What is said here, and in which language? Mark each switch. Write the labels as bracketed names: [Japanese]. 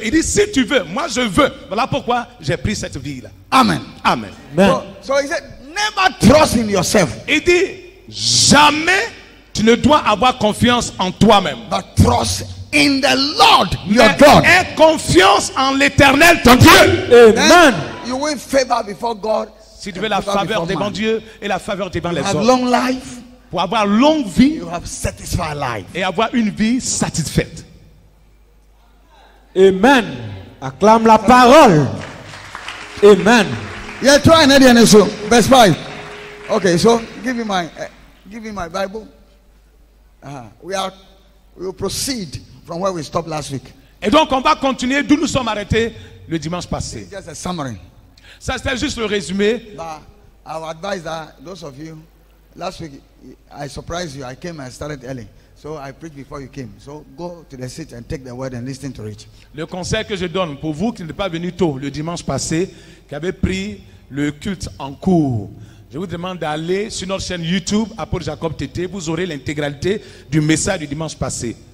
[French] Il dit si tu veux, moi je veux. Voilà pourquoi j'ai pris cette vie-là. Amen. Amen. [English] So he said, never trust in yourself. [French] Il dit jamais tu ne dois avoir confiance en toi-même. [English] But trust in the Lord your God. [French] Aie confiance en l'Éternel ton Dieu. Amen. [English] You win favor before God. [French] Si tu veux la faveur devant Dieu et la faveur devant les hommes. [English] Long life. [French] Pour avoir longue vie. [English] You have satisfied life. [French] Et avoir une vie satisfaite. Amen. Acclame la parole. Amen. [English] Yeah, try and edit so verse 5. Okay, so give me my Bible. We will proceed from where we stopped last week. [French] Et donc on va continuer d'où nous sommes arrêtés le dimanche passé. [English] Just a summary. [French] Ça c'était juste le résumé. [English] But I would advise that those of you, last week I surprised you. I came and started early. So I preached before you came. So go to the seat and take the word and listen to it. [French] Le conseil que je donne pour vous qui n'êtes pas venus tôt le dimanche passé, qui avez pris le culte en cours, je vous demande d'aller sur notre chaîne YouTube, Apôtre Jacob Tété, vous aurez l'intégralité du message du dimanche passé.